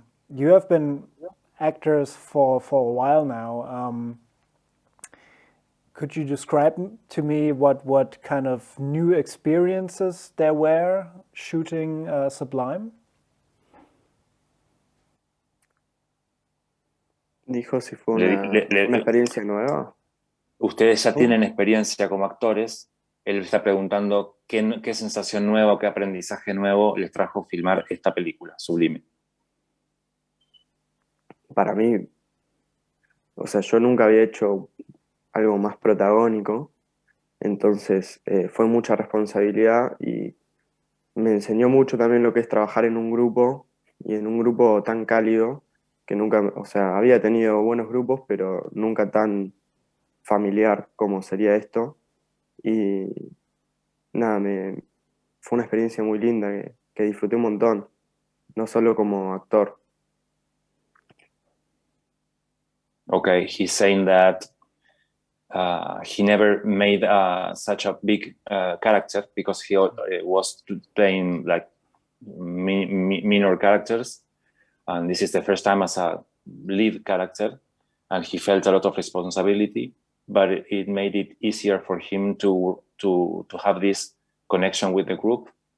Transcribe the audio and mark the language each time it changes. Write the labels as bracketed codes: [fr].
[en] You have been actors for a while now. Could you describe to me what kind of new experiences there were shooting Sublime? [es] Dijo si fue una experiencia nueva. Ustedes ya tienen experiencia como actores. Él está preguntando qué sensación nueva, qué aprendizaje nuevo les trajo filmar esta película, Sublime. Para mí, o sea, yo nunca había hecho algo más protagónico, entonces fue mucha responsabilidad y me enseñó mucho también lo que es trabajar en un grupo y en un grupo tan cálido que nunca, o sea, había tenido buenos grupos, pero nunca tan familiar como sería esto. Y nada, fue una experiencia muy linda que disfruté un montón, no solo como actor. [en] Okay, he's saying that he never made such a big character because he was playing like minor characters, and this is the first time as a lead character, and he felt a lot of responsibility, but it made it easier for him to have this connection with the group.